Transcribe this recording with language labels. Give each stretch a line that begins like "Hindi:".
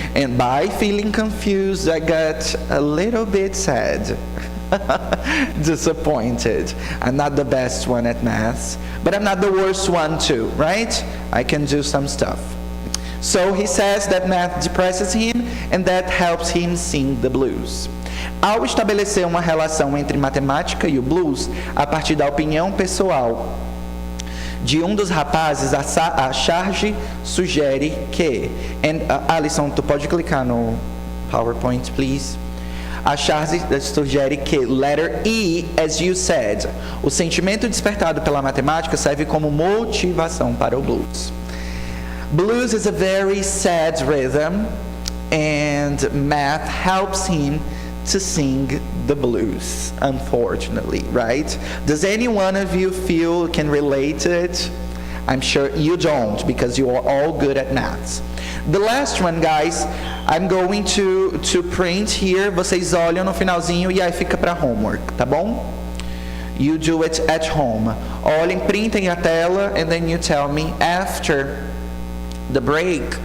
English: And by feeling confused, I got a little bit sad. Disappointed. I'm not the best one at maths, but I'm not the worst one too, right? I can do some stuff. So he says that math depresses him and that helps him sing the blues.
Portuguese: Ao estabelecer uma relação entre matemática e o blues, a partir da opinião pessoal de dos rapazes, a charge sugere que... Alisson, tu pode clicar no PowerPoint,
English: please?
Portuguese: A charge sugere que,
English: letter E, as you said,
Portuguese: o sentimento despertado pela matemática serve como motivação para o blues.
English: Blues is a very sad rhythm, and math helps him to sing the blues, unfortunately, right? Does any one of you feel can relate to it? I'm sure you don't, because you are all good at maths. The last one, guys, I'm going to print here.
Portuguese: Vocês olham no finalzinho e aí fica para homework, tá bom?
English: You do it at home.
Portuguese: Olhem, printem a tela,
English: and then you tell me after the break.